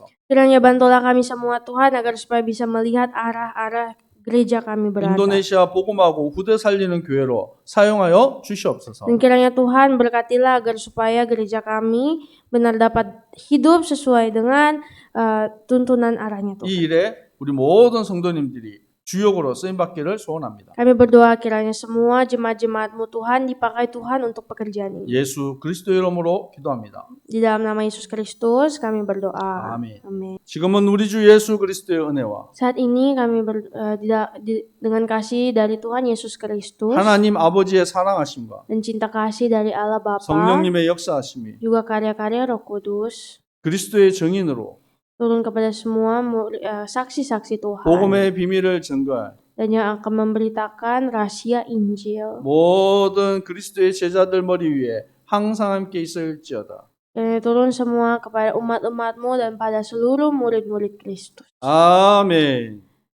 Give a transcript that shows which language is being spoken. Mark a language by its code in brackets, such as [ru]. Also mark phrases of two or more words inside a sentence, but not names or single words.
[id] Kiranya bantulah kami semua Tuhan agar supaya bisa melihat arah-arah gereja kami berada. [ko] 인도네시아 복음하고 후대 살리는 교회로 사용하여 주시옵소서. [id] Dan kiranya Tuhan berkatilah agar supaya gereja kami benar dapat hidup sesuai dengan tuntunan arahnya [ko] 이 [id] Tuhan. [ko] 일에 우리 모든 성도님들이 주역으로 쓰임 받기를 소원합니다. [id] Kami berdoa kiranya semua jemaat-jemaat-Mu Tuhan dipakai Tuhan untuk pekerjaan ini. [ko] 예수 그리스도 이름으로 기도합니다. [id] Di dalam nama Yesus Kristus kami berdoa. [ko] 아멘. [id] Amin. [ko] 지금은 우리 주 예수 그리스도의 은혜와 [id] Saat ini kami dengan kasih dari Tuhan Yesus Kristus [ko] 하나님 아버지의 사랑하심과 [id] dan cinta kasih dari Allah Bapa, [ko] 성령님의 역사하심이 [id] juga karya-karya Roh Kudus [ko] 그리스도의 증인으로 [id] turun kepada semua saksi-saksi Tuhan [ko] 복음의 비밀을 증거할 [id] dan yang akan memberitakan rahasia Injil. [ko] 모든 그리스도의 제자들 머리 위에 항상 함께 있을지어다. [id] Dan turun semua kepada umat-umat-Mu dan pada seluruh murid-murid Kristus. [ko] 아멘.